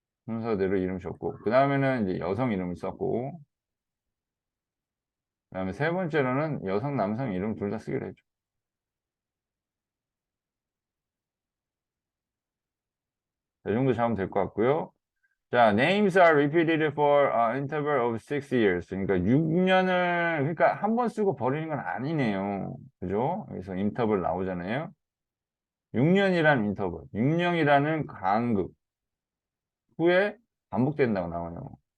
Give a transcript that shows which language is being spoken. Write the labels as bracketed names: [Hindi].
[Korean] 순서대로 이름 줬고, 그 다음에는 이제 여성 이름을 썼고, 그 다음에 세 번째로는 여성, 남성 이름 둘 다 쓰기로 했죠. 이 정도 잡으면 될 것 같고요. [English] 자, names are repeated for an interval of 6 years. [Korean] 그러니까 6년을, 그러니까 한 번 쓰고 버리는 건 아니네요. 그죠? 여기서 인터벌 나오잖아요. 6년이라는 인터벌, 6년이라는 간극 후에 반복된다고 나와요.